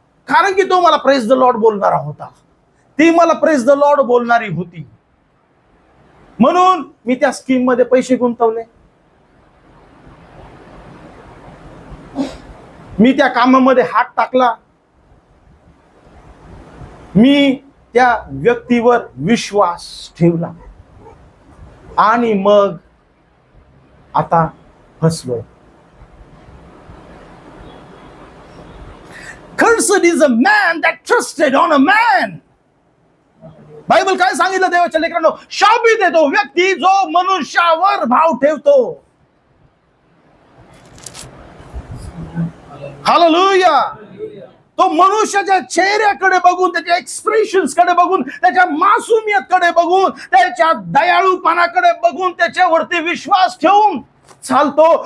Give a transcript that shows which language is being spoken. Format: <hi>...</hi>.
<mr>कारण की तो मला प्रेज द लॉर्ड बोलणारा होता, ती मला प्रेज द लॉर्ड बोलणारी होती, म्हणून मी त्या स्कीम मध्ये पैसे गुंतवले, मी त्या कामामध्ये हात टाकला, मी त्या व्यक्तीवर विश्वास ठेवला आणि मग आता फसलोय.</mr> <en>Cursed is a man that trusted on a man.</en> <mr>Bible काय सांगितलं देवाच्या लेकरांनो? शापित आहे तो व्यक्ती जो मनुष्यावर भाव ठेवतो. हालेलुया. तो मनुष्याच्या चेहऱ्याकडे बघून, त्याच्या एक्सप्रेशन्स कडे बघून, त्याच्या मासूमियतकडे बघून, त्याच्या दयाळूपणाकडे बघून त्याच्यावरती विश्वास ठेवून चालतो.</mr>